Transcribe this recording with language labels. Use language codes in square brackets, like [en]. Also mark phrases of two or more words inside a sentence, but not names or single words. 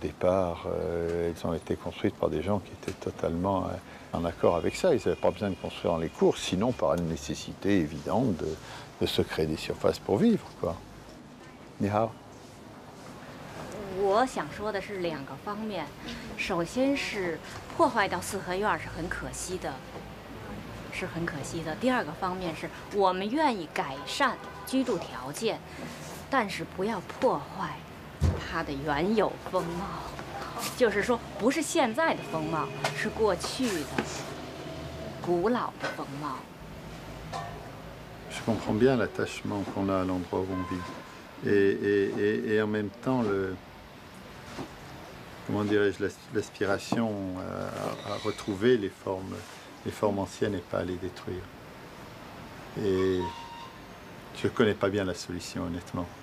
[fr] départ, elles ont été construites par des gens qui étaient totalement en accord avec ça. Ils n'avaient pas besoin de construire dans les cours, sinon par une nécessité évidente de se créer des surfaces pour vivre, quoi. [zh] 你好. 我想说的是两个方面，首先是破坏到四合院是很可惜的，是很可惜的。第二个方面是我们愿意改善居住条件，但是不要破坏它的原有风貌，就是说不是现在的风貌，是过去的古老的风貌。 [fr] Je comprends bien l'attachement qu'on a à l'endroit où on vit. Et en même temps, comment dirais-je, l'aspiration à retrouver les formes anciennes et pas à les détruire. Et je ne connais pas bien la solution, honnêtement.